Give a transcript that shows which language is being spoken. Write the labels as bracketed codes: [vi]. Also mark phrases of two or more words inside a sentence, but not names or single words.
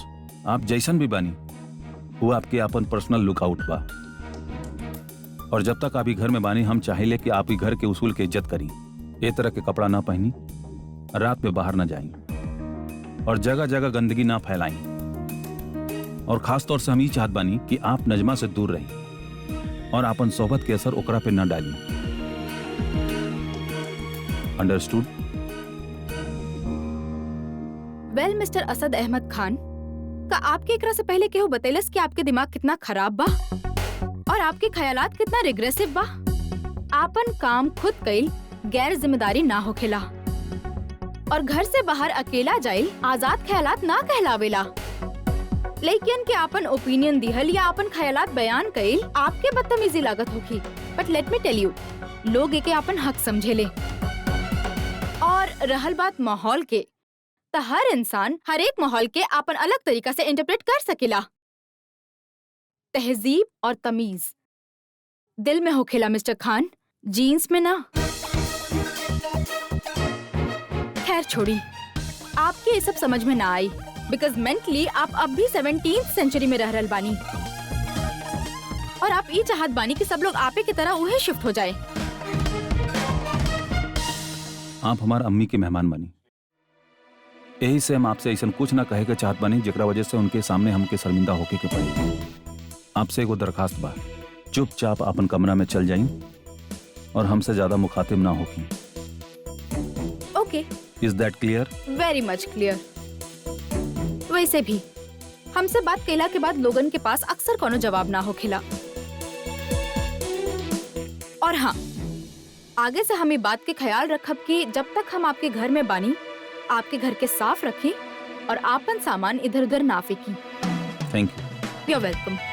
[bho] आप जैसन भी बानी वो आपके अपन [en] personal lookout [bho] बा, और जब तक आप ही घर में बानी हम चाहिए कि आप ही घर के उसूल के इज्जत करी। ये तरह के कपड़ा ना पहनी, रात में बाहर ना जाई, और जगह जगह गंदगी ना फैलाई, और खास तौर से हम ये चाहत बानी कि आप नजमा से दूर रही और अपन सोहबत के असर ओकरा पे न डाली। अंडरस्टूड? वेल मिस्टर असद अहमद खान, का आपके एकरा से पहले केहू बतैलस कि आपके दिमाग कितना खराब बा और आपके ख्यालात कितना रिग्रेसिव बा? आपन काम खुद कईल गैर जिम्मेदारी ना होखेला, और घर से बाहर अकेला जाइल आजाद ख्यालात ना कहलावेला। लेकिन के आपन ओपिनियन दिहल या आपन ख्यालात बयान कईल आपके बदतमीजी लागत होगी, [en] But let me tell you, [bho] लोग एके आपन हक समझेले। और रहल बात माहौल के, तो हर इंसान हर एक माहौल के आपन अलग तरीका से इंटरप्रेट कर सकेला। तहजीब और तमीज दिल में होखेला मिस्टर खान, जीन्स में ना। खैर छोड़ी, आपके ये सब समझ में ना आई, बिकॉज मेंटली आप अब भी 17th सेंचुरी में रह रहल बानी, और आप ये चाहत बानी कि सब लोग आपे की तरह उहे शिफ्ट हो जाए। आप हमार अम्मी के मेहमान बनी, यही से हम आपसे ऐसा कुछ ना कहे के चाहत बानी जेकरा वजह से उनके सामने हमके शर्मिंदा होके के पड़ी। आपसे एगो दरखास्त बा, चुपचाप अपन कमरा में चल जाई और हमसे ज्यादा मुखातिब ना होकी। ओके, [en] Is that clear? Very much clear. [bho] वैसे भी हमसे बात कैला के बाद लोगन के पास अक्सर कोनो जवाब ना होखेला। और हाँ, आगे से हम ये बात के ख्याल रखब कि जब तक हम आपके घर में बानी, आपके घर के साफ रखें और आपन सामान इधर उधर ना फेंकी। [en] Thank you. You are welcome.